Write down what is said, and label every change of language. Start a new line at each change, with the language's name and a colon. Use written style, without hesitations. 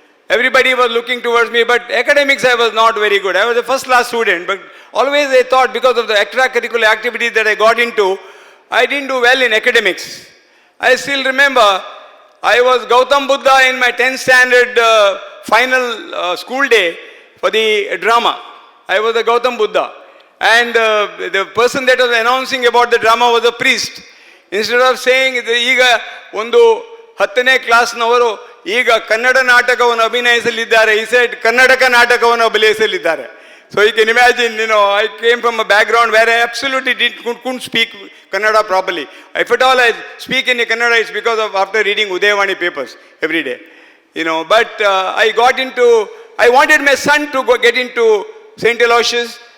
English: Everybody was looking towards me, but academics I was not very good. I was a first class student, but always I thought because of the extracurricular activities that I got into, I didn't do well in academics. I still remember I was Gautam Buddha in my 10th standard final school day for the drama. I was the Gautam Buddha. And the person that was announcing about the drama was a priest. Instead of saying,
Kannada: ಈಗ ಒಂದು 10ನೇ ಕ್ಲಾಸ್ನವರು ಈಗ ಕನ್ನಡ ನಾಟಕವನ್ನು ಅಭಿನಯಿಸಲಿದ್ದಾರೆ,
English: he said
Kannada: ಕನ್ನಡಕ ನಾಟಕವನ್ನು ಅಭಿನಯಿಸಲಿದ್ದಾರೆ.
English: So you can imagine, I came from a background where I absolutely couldn't speak Kannada properly. If at all I speak in Kannada, it's because of after reading Udayavani papers every day. But I wanted my son to get into St. Aloysius.